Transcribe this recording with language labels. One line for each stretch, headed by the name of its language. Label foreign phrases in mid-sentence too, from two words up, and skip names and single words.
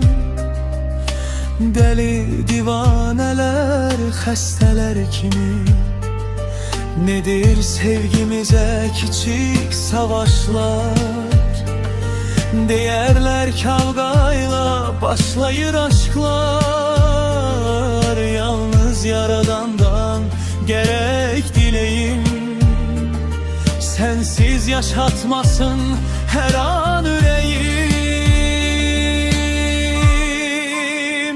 Azerbaijani: Dəli divanələr, xəstələr kimi. Nedir sevgimizə kiçik savaşlar? Deyərlər kavgayla başlayır aşklar.
Turkish: Yalnız yaradandan gerek dileyim. Sensiz yaşatmasın her an yüreğim.